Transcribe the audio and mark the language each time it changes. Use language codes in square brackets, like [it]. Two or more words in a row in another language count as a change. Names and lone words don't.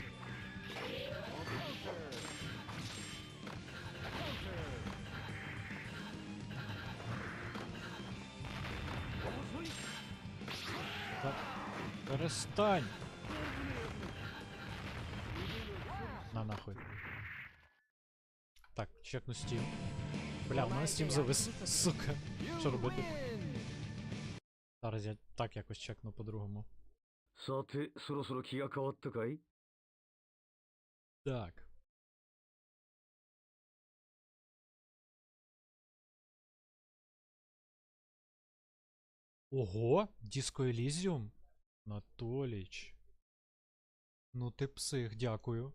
[uk] Та перестань! На нахуй. Так, чекну Steam. Бля, у мене Steam завис, сука. Що робити? Зараз я так якось чекну по-другому. [ja] さて、そろそろ気が変わったかい？ [uk] Так. Ого, Disco Elysium? Анатоліч. Ну ти псих, дякую.